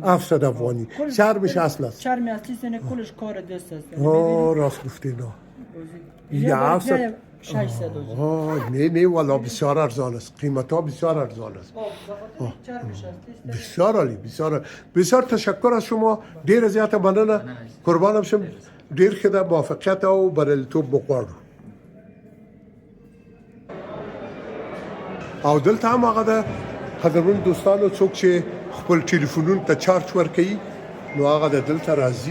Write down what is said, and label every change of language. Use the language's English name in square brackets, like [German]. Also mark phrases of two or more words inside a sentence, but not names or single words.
[Persian] 700 افغانی. چرمش اصل است؟ چرم اصلی است، کلش کار دست است. راست گفتین. یا 700 600. نه والا بسیار ارزان است. قیمت ها بسیار ارزان است. بسیار عالی. بسیار تشکر از شما. [Pashto] ډیر زیات مننه. قربانم شم. ډیر ښه ده. موفقیت او بریالیتوب وغواړو. او دلته هم هغه ده قدرمن دوستانو، څوک چې خپل ټلیفونونو ته چارج ورکوي نو هغه د دلته راځي.